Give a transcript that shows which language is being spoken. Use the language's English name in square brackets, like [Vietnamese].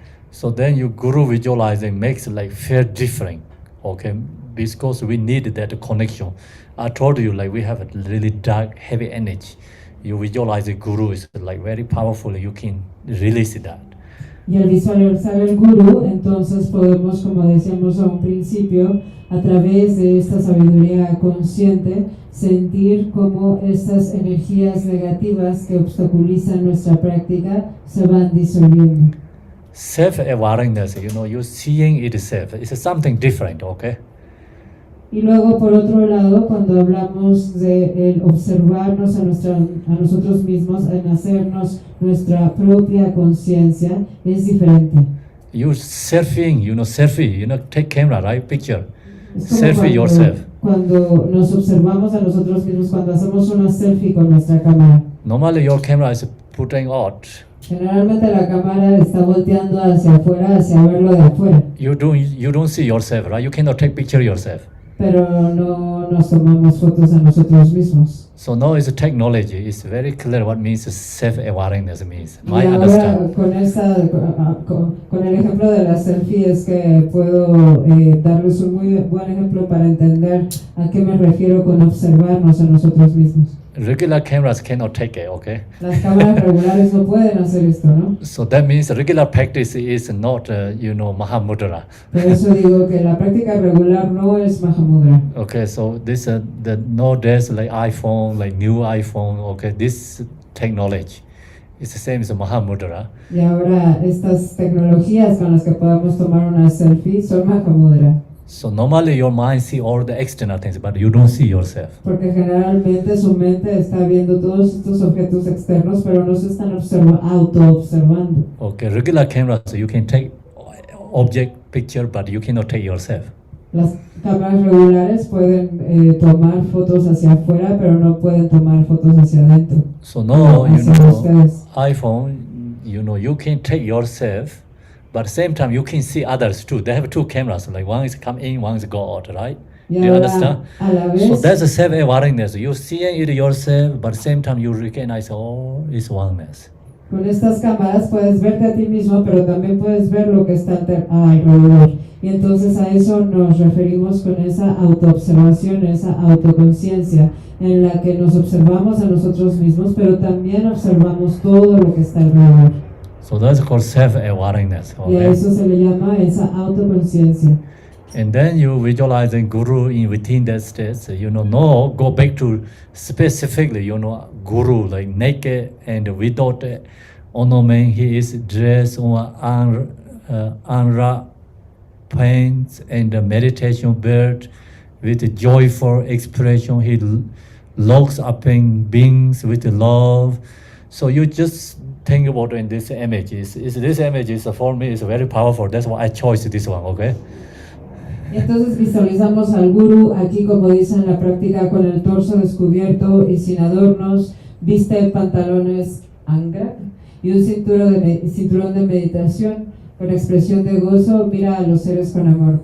[English] So then your guru visualizing makes like feel different, okay? Because we need that connection. I told you like we have a really dark, heavy energy. You visualize the guru is like very powerful. You can release that. [Spanish] Y al visualizar el guru, entonces podemos, como decíamos a un principio, a través de esta sabiduría consciente, sentir cómo estas energías negativas que obstaculizan nuestra práctica se van disolviendo. [English] Self-awareness, you're seeing itself. It's something different, okay? [Spanish] Y luego, por otro lado, cuando hablamos de el observarnos a nosotros mismos, en hacernos nuestra propia conciencia, es diferente. [English] You surfing, selfie, take camera, right? Picture. [Spanish] Es como [English] Selfie yourself. [Spanish] Cuando nos observamos a nosotros mismos, cuando hacemos una selfie con nuestra cámara. [English] Normally your camera is putting out. [Spanish] Generalmente la cámara está volteando hacia afuera, hacia verlo de afuera. [English] You don't see yourself, right? You cannot take picture yourself. [Spanish] Pero no nos tomamos fotos a nosotros mismos. [English] So now it's a technology. It's very clear what means self-awareness means. [Spanish] Y [English] My [Spanish] ahora [English] understand. [Spanish] con el ejemplo de la selfie es que puedo darles un muy buen ejemplo para entender a qué me refiero con observarnos a nosotros mismos. [English] Regular cameras cannot take it, okay? [Spanish] Las cámaras regulares no pueden hacer esto, ¿no? [English] So that means regular practice is not, Mahamudra. [Spanish] Por eso digo que la práctica regular no es Mahamudra. [English] Okay, so this nowadays like iPhone, like new iPhone, okay, this technology is the same as Mahamudra. [Spanish] Y ahora estas tecnologías con las que podemos tomar una selfie son Mahamudra. [English] So normally your mind see all the external things, but you don't see yourself. [Spanish] Porque generalmente su mente está viendo todos estos objetos externos, pero no se están auto-observando. [English] Okay, regular cameras, so you can take object picture, but you cannot take yourself. [Spanish] Las cámaras regulares pueden tomar fotos hacia afuera, pero no pueden tomar fotos hacia adentro. [English] So now, [Spanish] hacia ustedes. [English] iPhone, you can take yourself, but at the same time you can see others too. They have two cameras, like one is come in, one is go out, right? [Spanish] Y [English] Do you [Spanish] ahora, [English] understand? [Spanish] a la vez, [English] So that's a self-awareness. You see it yourself, but at the same time you recognize, oh, it's oneness. [Spanish] con estas cámaras puedes verte a ti mismo, pero también puedes ver lo que está alrededor. Y entonces a eso nos referimos con esa autoobservación, esa autoconciencia, en la que nos observamos a nosotros mismos, pero también observamos todo lo que está alrededor. [English] So that's called self-awareness. [Spanish] Y a [English] Okay? [Spanish] eso se le llama esa autoconciencia. [English] And then you visualizing Guru in within that state. No, go back to specifically, Guru like naked and without ornament. He is dressed on unwrapped pants and a meditation bed with a joyful expression. He looks upon beings with love. So you just think about in this image. This image is for me is very powerful. That's why I chose this one. Okay. [Spanish] Entonces visualizamos al gurú aquí, como dice en la práctica, con el torso descubierto y sin adornos, viste pantalones angra y un cinturón de meditación con expresión de gozo, mira a los seres con amor.